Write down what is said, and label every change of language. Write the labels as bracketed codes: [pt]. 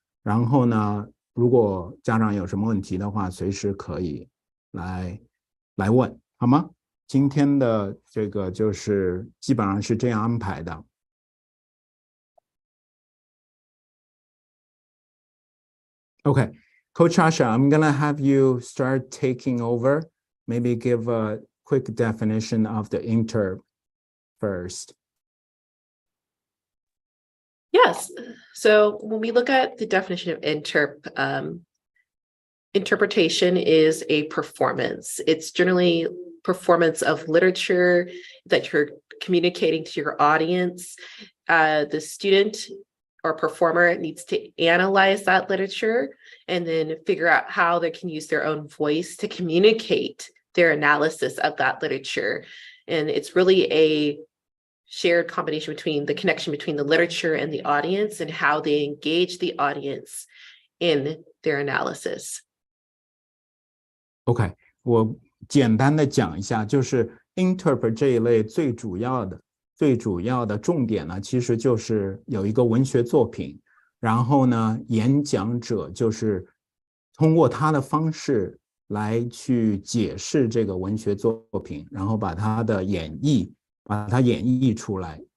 [zh] 然后呢，如果家长有什么问题的话，随时可以来问，好吗？今天的这个就是基本上是这样安排的。 [en] Okay, Coach Asha, I'm going to have you start taking over. Maybe give a quick definition of the interp first. Yes. So when we look at the definition of interp, interpretation is a performance. It's generally performance of literature that you're communicating to your audience. The student or performer needs to analyze that literature and then figure out how they can use their own voice to communicate their analysis of that literature. And it's really a shared combination between the connection between the literature and the audience and how they engage the audience in their analysis. [zh] OK, 我简单的讲一下，就是 interpret 这一类最主要的重点呢，其实就是有一个文学作品，然后呢，演讲者就是通过他的方式来去解释这个文学作品，然后把它演绎出来。